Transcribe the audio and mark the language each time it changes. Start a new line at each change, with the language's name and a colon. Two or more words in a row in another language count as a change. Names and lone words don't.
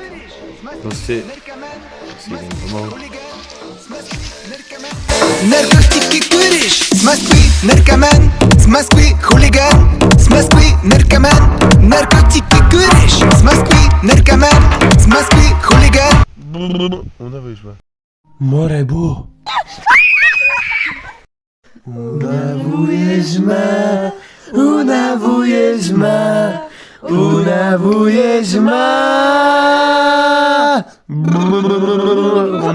Slovak: Proste si idem domov. Narkotiky kuriš, z Moskvy, narkoman, z Moskvy, chuligán, z Moskvy, narkoman, narkotiky kuriš, z Moskvy, narkoman, z Moskvy, chuligán. Unavuješ ma. Morebu. Unavuješ ma, unavuješ ma, unavuješ ma. Unavuješ ma.